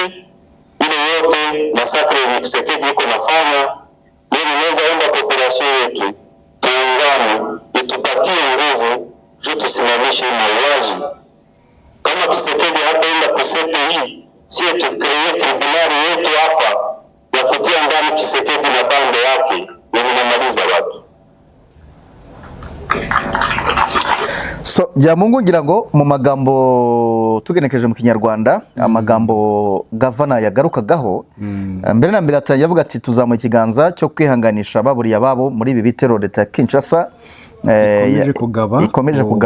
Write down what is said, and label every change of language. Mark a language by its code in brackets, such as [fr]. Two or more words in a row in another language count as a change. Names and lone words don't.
[sw] Ile yote masakre yenye Tshisekedi iko nafanya, mimi naweza enda population yetu tuungane, itupatie nguvu juu tusimamishe mauaji. Kama Tshisekedi hataenda kusepe hii, sie tukree tribunali yetu hapa ya kutia ndani Tshisekedi na bande yake yenye namaliza watu. [rw] So Byamungu ngira ngo mu magambo tugenekeje mu Kinyarwanda amagambo gavana yagarukagaho mbere na mbere yavuga ati tuzamuye ikiganza cyo kwihanganisha baburiye ababo muri ibi bitero leta ya Kinshasa ikomeje kugaba